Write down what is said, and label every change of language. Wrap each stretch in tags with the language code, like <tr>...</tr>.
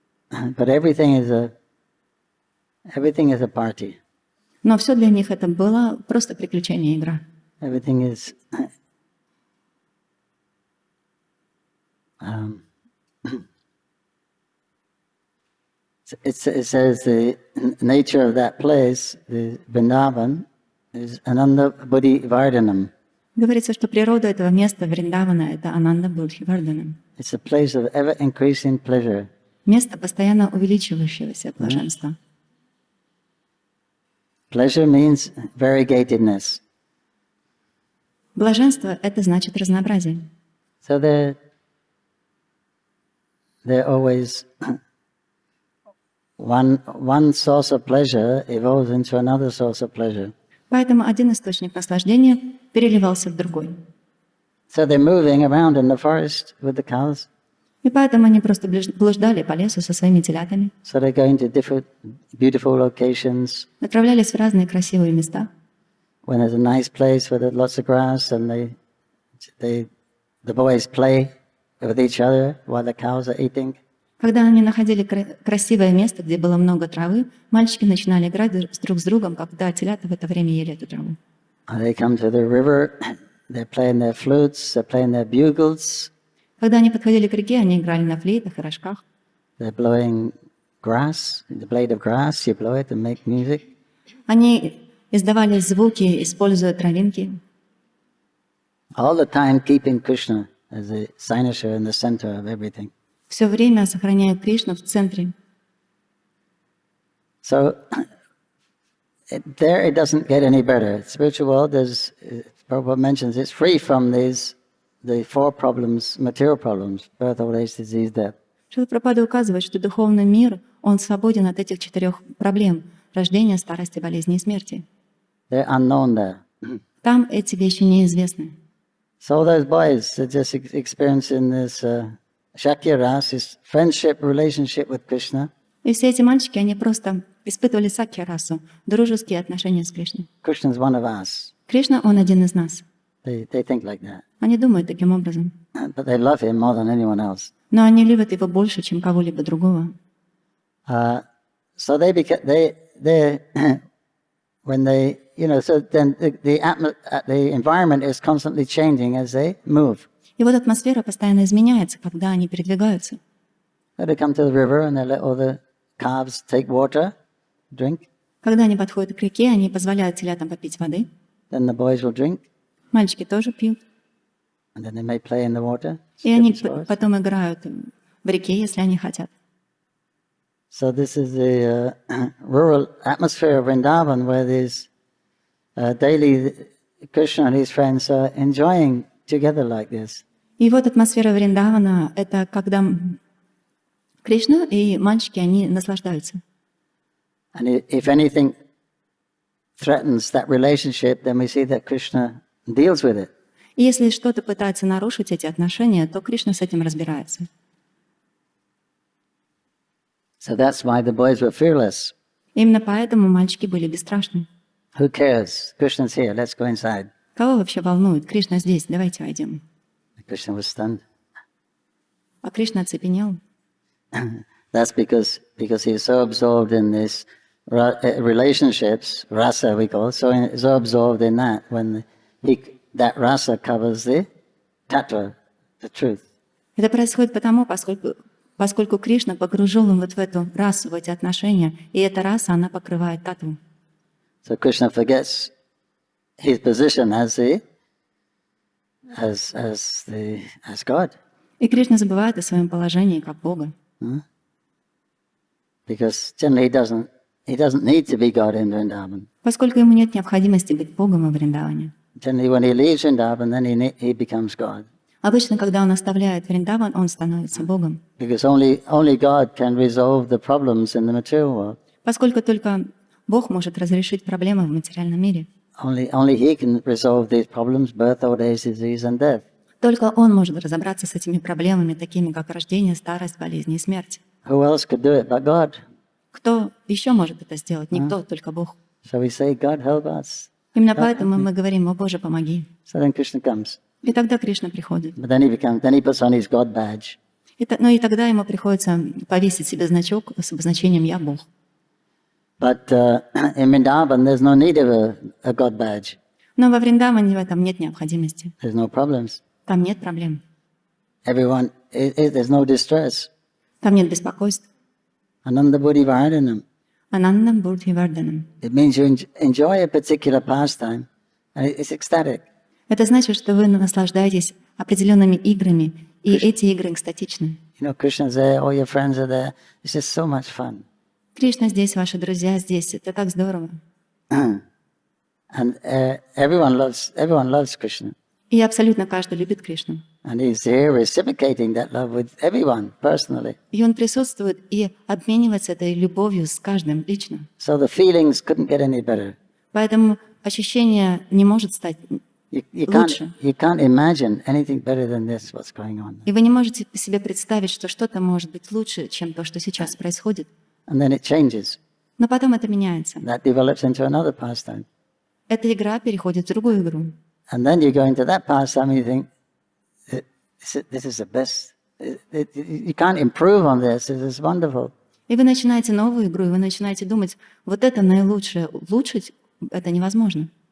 <en>But everything is a party.</en> <ru>Но все для них это было просто приключение, игра.</ru> <en>Everything is it says the nature of that place, the Vrindavan, is</en> <sa>Ananda Buddhi Vardhanam.</sa> <ru>Говорится, что природа этого места Вриндавана — это</ru> <sa>Ананда Будхи Вардханам.</sa> <en>It's a place of ever increasing pleasure.</en> <ru>Место постоянно увеличивающегося блаженства.</ru> <en>Pleasure means variegatedness.</en> <ru>Блаженство — это значит разнообразие.</ru> <en>So they're always one source of pleasure evolves into another source of pleasure.</en> <ru>Поэтому один источник наслаждения переливался в другой.</ru> <en>So they're moving around in the forest with the cows.</en> <ru>И поэтому они просто блуждали по лесу со своими телятами.</ru> <en>So they're going to different beautiful locations.</en> <ru>Отправлялись в разные красивые места.</ru> <en>When there's a nice place with lots of grass, and the boys play with each other while the cows are eating.</en> <ru>Когда они находили красивое место, где было много травы, мальчики начинали играть друг с другом, когда телята в это время ели эту траву.</ru> <en>They come to the river, they're playing their flutes, they're playing their bugles.</en> <ru>Когда они подходили к реке, они играли на флейтах и рожках.</ru> <en>They're blowing grass, the blade of grass, you blow it and make music.</en> <ru>Они издавали звуки, используя травинки.</ru> <en>All the time keeping Krishna as the cynosure in the center of everything.</en> <ru>Все время сохраняя Кришну в центре.</ru> <en>So there it doesn't get any better. Spiritual world, Prabhupada mentions, it's free from the four problems, material problems: birth, old age, disease, death.</en> <ru>Шрила Прабхупада указывает, что духовный мир, он свободен от этих 4 проблем: рождения, старости, болезни и смерти.</ru> <en>They're unknown there.</en> <ru>Там эти вещи неизвестны.</ru> <en>So all those boys are just experiencing this Shakya Ras, this friendship, relationship with Krishna.</en> <ru>И все эти мальчики, они просто испытывали сакья-расу, дружеские отношения с Кришной.</ru> <en>Krishna's one of us.</en> <ru>Кришна, он один из нас.</ru> <en>They think like that.</en> <ru>Они думают таким образом.</ru> <en>But they love him more than anyone else.</en> <ru>Но они любят его больше, чем кого-либо другого.</ru> <en>So when they so then the environment is constantly changing as they move.</en> <ru>И вот атмосфера постоянно изменяется, когда они передвигаются.</ru> <en>They come to the river and they let all the calves take water, drink.</en> <ru>Когда они подходят к реке, они позволяют телятам попить воды.</ru> <en>Then the boys will drink.</en> <ru>Мальчики тоже пьют.</ru> <en>And then they may play in the water.</en> <ru>И они потом играют в реке, если они хотят.</ru> <en>So this is the rural atmosphere of Vrindavan, where there's daily Krishna and his friends are enjoying together like this.</en> <ru>И вот атмосфера Вриндавана — это когда Кришна и мальчики, они наслаждаются.</ru> <en>And if anything threatens that relationship, then we see that Krishna deals with it.</en> <ru>И если что-то пытается нарушить эти отношения, то Кришна с этим разбирается.</ru> <en>So that's why the boys were fearless.</en> <ru>Именно поэтому мальчики были бесстрашны.</ru> <en>Who cares? Krishna's here. Let's go inside.</en> <ru>Кого вообще волнует? Кришна здесь, давайте войдем.</ru> <en>Krishna was stunned.</en> <ru>А Кришна оцепенел.</ru> <en>That's because he's so absorbed in this relationships, rasa we call it, so absorbed in that when that rasa covers the tattva, the truth.</en> <ru>Это происходит поскольку Кришна погружен вот в эту расу, в эти отношения, и эта раса, она покрывает татву.</ru> <en>So Krishna forgets his position as God.</en> <ru>И Кришна забывает о своем положении как Бога.</ru> <en>Because generally he doesn't need to be God in Vrindavan.</en> <ru>Поскольку ему нет необходимости быть Богом во Вриндаване.</ru> <en>Generally when he leaves Vrindavan, then he becomes God.</en> <ru>Обычно, когда он оставляет Вриндаван, он становится Богом.</ru> <en>Because only God can resolve the problems in the material world.</en> <ru>Поскольку только Бог может разрешить проблемы в материальном мире.</ru> <en>Only he can resolve these problems: birth, old age, disease, and death.</en> <ru>Только он может разобраться с этими проблемами, такими как рождение, старость, болезни и смерть.</ru> <en>Who else could do it but God?</en> <ru>Кто еще может это сделать? Никто, только Бог.</ru> <en>So we say, God help us.</en> <ru>Именно поэтому мы говорим: «О Боже, помоги».</ru> <en>So then Krishna comes.</en> <ru>И тогда Кришна приходит.</ru> <en>But then he puts on his God badge.</en> <ru>Но и тогда ему приходится повесить себе значок с обозначением «Я Бог».</ru> <en>But in Vrindavan, there's no need of a God badge.</en> <ru>Но во Вриндаване в этом нет необходимости.</ru> <en>There's no problems.</en> <ru>Там нет проблем.</ru> <en>There's no distress.</en> <ru>Там нет беспокойств.</ru> <sa>Ananda buddhi vardhanam. Анандам будхи варданам.</sa> <en>It means you enjoy a particular pastime, and it's ecstatic.</en> <ru>Это значит, что вы наслаждаетесь определенными играми, и эти игры экстатичны.</ru> <en>Krishna's there, all your friends are there. It's just so much fun.</en> <ru>Кришна здесь, ваши друзья здесь. Это так здорово.</ru> <en>And everyone loves Krishna.</en> <ru>И абсолютно каждый любит Кришну.</ru> <en>And he's here reciprocating that love with everyone personally.</en> <ru>И он присутствует и обменивается этой любовью с каждым лично.</ru> <en>So the feelings couldn't get any better.</en> <ru>Поэтому ощущение не может стать лучше.</ru> <en>You can't imagine anything better than this, what's going on.</en> <ru>И вы не можете себе представить, что что-то может быть лучше, чем то, что сейчас происходит.</ru> <en>And then it changes.</en> <ru>Но потом это меняется.</ru> <en>That develops into another pastime.</en> <ru>Эта игра переходит в другую игру.</ru> <en>And then you go into that pastime and you think, this is the best. You can't improve on this. This is wonderful.</en> <ru>И вы начинаете новую игру, и вы начинаете думать, вот это наилучшее, улучшить это невозможно.</ru>